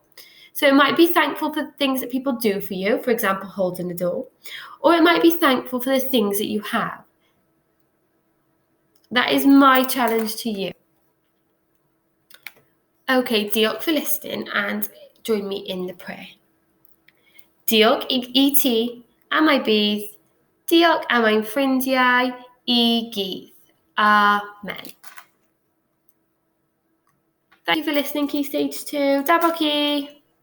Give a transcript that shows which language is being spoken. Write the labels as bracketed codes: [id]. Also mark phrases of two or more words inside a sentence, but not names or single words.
[en] So it might be thankful for the things that people do for you, for example, holding the door. Or it might be thankful for the things that you have. That is my challenge to you. Okay, diolch for listening and join me in the prayer. [cy] Diolch I ti am I bydd. Diolch am ein ffrindiau I gyd. Amen. [en] Thank you for listening, Key Stage 2. [cy] Da bo ci.